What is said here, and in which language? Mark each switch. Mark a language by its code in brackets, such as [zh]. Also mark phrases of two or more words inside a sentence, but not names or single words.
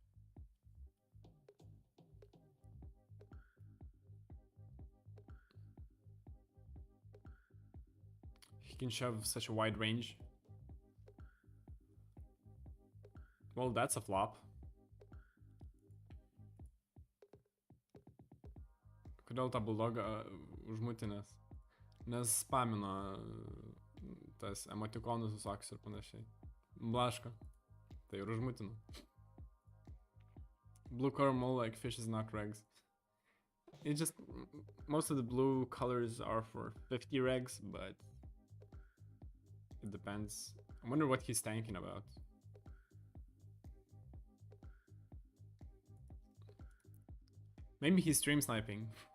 [en] He can shove such a wide range. Well, that's a flop. [lt] Kodėl tą bulldogą užmutinęs? Nes spamino tas emotikonus visokius ir panašiai. Blaško. Tai ir užmutino. [en] Blue color more like fishes, not regs. It just... Most of the blue colors are for 50 regs, but... It depends. I wonder what he's thinking about. Maybe he's stream sniping.